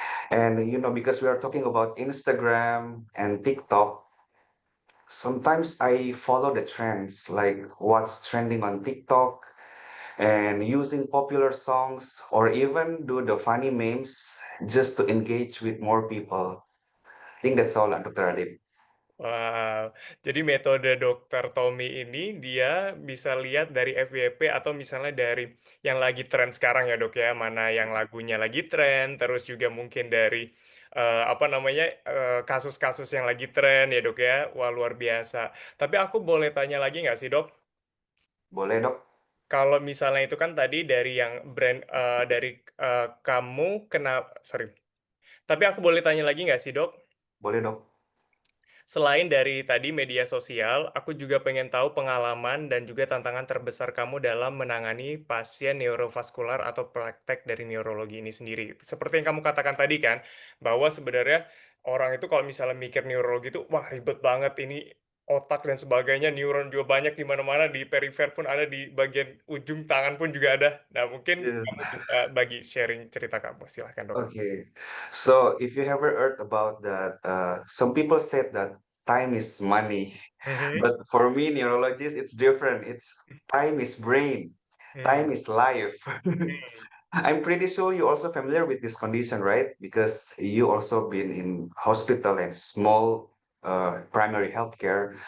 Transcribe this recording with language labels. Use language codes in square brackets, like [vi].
[en] And because we are talking about Instagram and TikTok, sometimes I follow the trends, like what's trending on TikTok, and using popular songs or even do the funny memes just to engage with more people. I think that's all, Dr. Adib. [id] Wow, jadi metode Dokter Tommy ini dia bisa lihat dari FYP atau misalnya dari yang lagi tren sekarang ya Dok ya, mana yang lagunya lagi tren, terus juga mungkin dari apa namanya kasus-kasus yang lagi tren ya Dok ya. Wah luar biasa. Tapi aku boleh tanya lagi nggak sih Dok? Boleh, Dok? Kalau misalnya itu kan tadi dari yang brand dari kamu kena sorry. Tapi aku boleh tanya lagi nggak sih Dok? Boleh, Dok? Selain dari tadi media sosial, aku juga pengen tahu pengalaman dan juga tantangan terbesar kamu dalam menangani pasien neurovaskular atau praktek dari neurologi ini sendiri. Seperti yang kamu katakan tadi kan, bahwa sebenarnya orang itu kalau misalnya mikir neurologi itu, wah ribet banget ini otak dan sebagainya, neuron juga banyak di mana-mana, di perifer pun ada, di bagian ujung tangan pun juga ada. Nah, mungkin [en] Yes. [id] kamu bisa bagi sharing cerita kamu, silahkan dok. [en] Okay. So if you ever heard about that, some people said that time is money, Mhm. but for me, neurologist, it's different. It's time is brain, Hmm. time is life. I'm pretty sure you also familiar with this condition, right? Because you also been in hospital and small primary healthcare.